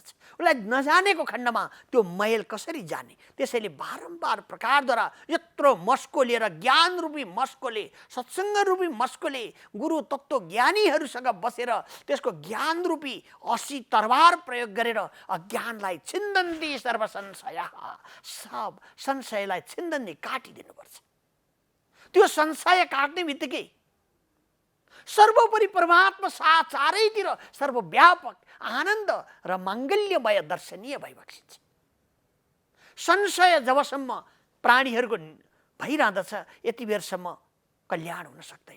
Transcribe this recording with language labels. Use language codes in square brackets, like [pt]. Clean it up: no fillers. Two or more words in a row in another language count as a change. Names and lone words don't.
[ne] उसलाई नजानेको खण्डमा त्यो मैल कसरी जाने? त्यसैले बारम्बार प्रकारद्वारा यत्रो मस्को लिएर, ज्ञान रूपी मस्कोले, सत्सङ्ग रूपी मस्कोले गुरु तत्त्व ज्ञानीहरूसँग बसेर त्यसको ज्ञान रूपी असी तरवार प्रयोग गरेर अज्ञानलाई छिन्दन्ती सर्व संशय, सब संशयलाई छिन्दन्ती काटिदिनुपर्छ। त्यो संशय काट्ने बित्तिकै सर्वोपरि परमात्मा चारैतिर सर्वव्यापक आनन्द र माङ्गल्यमय दर्शनीय भइबक्सिन्छ। संशय जबसम्म प्राणीहरूको भइरहँदछ यति बेरसम्म कल्याण हुन सक्दैन।